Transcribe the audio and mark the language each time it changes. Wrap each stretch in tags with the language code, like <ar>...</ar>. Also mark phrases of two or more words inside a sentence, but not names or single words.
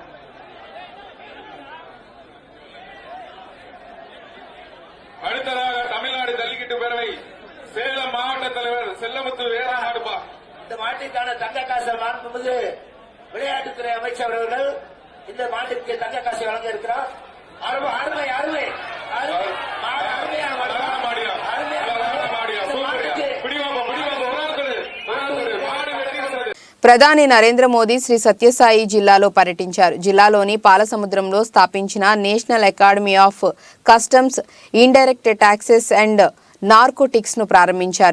<ta>அடுத்ததாக தமிழ்நாடு ஜல்லிக்கட்டு பேரவை சேலம் மாவட்ட தலைவர் செல்லமுத்து வேரா மாடுபா. இந்த மாட்டிற்கான தங்க காசை மாண்புமிகு விளையாட்டுத்துறை அமைச்சர் அவர்கள் இந்த மாட்டிற்கு தங்க காசை வழங்க இருக்கிறார். அருமை அருமை</ta> <te>ప్రధాని నరేంద్ర మోదీ శ్రీ సత్యసాయి జిల్లాలో పర్యటించారు. జిల్లాలోని పాలసముద్రంలో స్థాపించిన నేషనల్ అకాడమీ ఆఫ్ కస్టమ్స్, ఇండైరెక్ట్ ట్యాక్సెస్ అండ్ నార్కోటిక్స్ ను ప్రారంభించారు.</te>